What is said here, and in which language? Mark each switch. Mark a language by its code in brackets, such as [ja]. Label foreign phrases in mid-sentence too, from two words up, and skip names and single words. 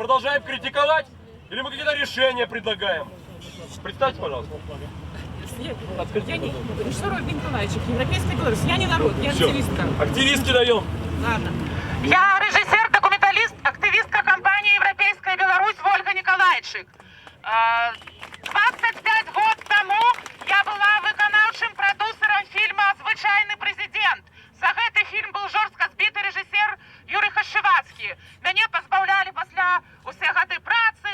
[ru] Продолжаем критиковать или мы какие-то решения предлагаем? Представьте, пожалуйста. Шаров Николаевич, Европейская Беларусь. Я не народ, я активистка. Активистки даем. Ладно. Я режиссер, документалист, активистка компании «Европейская Беларусь» Ольга Николайчик. [be] 25 год тому я была выканаўчым прадюсерам фільма «Звычайны прэзідэнт». За гэты фільм быў жорстка збіты рэжысер Юрый Хашчывацкі. Мяне пазбаўлялі пасля усе гады працы.